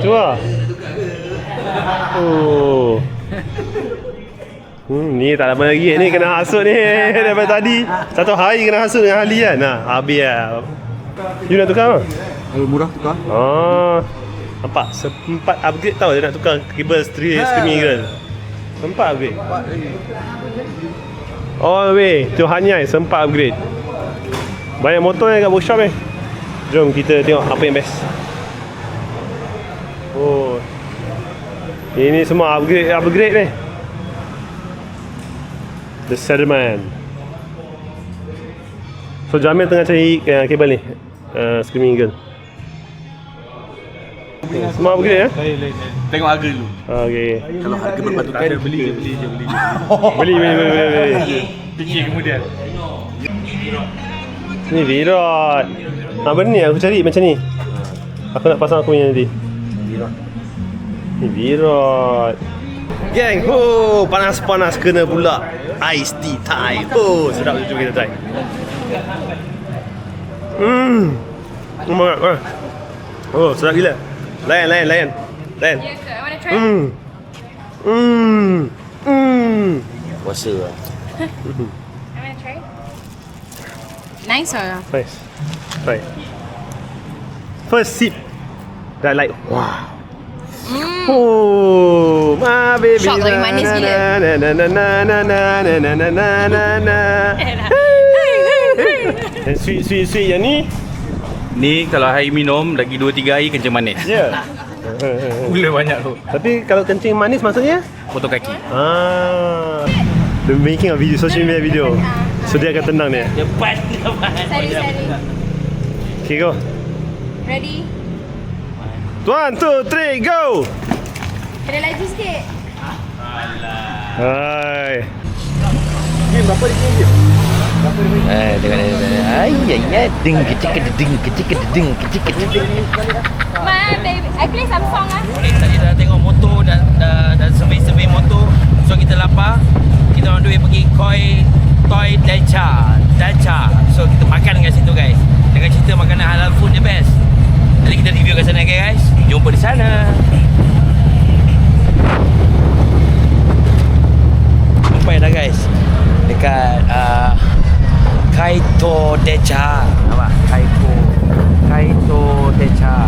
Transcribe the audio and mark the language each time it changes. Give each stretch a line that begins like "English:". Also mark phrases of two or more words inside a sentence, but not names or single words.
Malay: Cuba. Oh. Ni tak lama lagi ni kena hasut ni daripada tadi. Satu hari kena hasut dengan Harley kan. Nah, habis lah. You nak tukar apa? Murah tukar. Oh. Nampak? Sempat upgrade tau dia nak tukar kabel
English: streaming girl.
Malay: Sempat upgrade.
English: All the way to Hanyai
Malay: sempat upgrade. Banyak motor yang kat workshop ni. Jom kita tengok apa yang best. Oh. Ini semua upgrade ni.
English: The Sedman.
Malay: So Jamil tengah cari kabel ni.
English: Screaming girl.
Malay: Semua upgrade ya? Tengok harga dulu. Okay. Kalau harga berpatutan Beli je. Beli. Fikir kemudian. Ni Virot. Benda ni aku cari macam ni. Aku nak pasang aku punya nanti. Ni Virot. Gang, panas-panas kena pula iced tea time. Sedap tu, kita try.
English: Oh my god.
Malay: Oh, sedap gila. Layan. Yeah, ke?
English: I wanna try.
Malay: Puasa lah.
English: I wanna try. Nice or? Nice. Try. First sip. Dah like, wow. Oh, my baby.
Malay: Shot lagi manis gila. Dan sweet yang ni. Ni kalau hari minum lagi 2-3 hari kencing manis. Ya. Gula banyak tu. Tapi kalau kencing manis maksudnya? Potong kaki.
English: The making of video, social media video.
Malay: So dia akan tenang dia. Sorry.
English: Okay, go. Ready? 1, 2, 3, go!
Malay: Kena laju sikit. Hai.
English: My baby. I play some song ah.
Malay: Tadi dah tengok motor dan survey motor. So kita lapar. Kita orang duit pergi Toy Dacha. So kita makan kat situ guys. Dengan cerita makanan halal
English: food the best.
Malay: Nanti kita review kat sana guys. Jumpa di sana. Sampai dah guys. Dekat Kaito Dacha. Nampak? Kaito Dacha.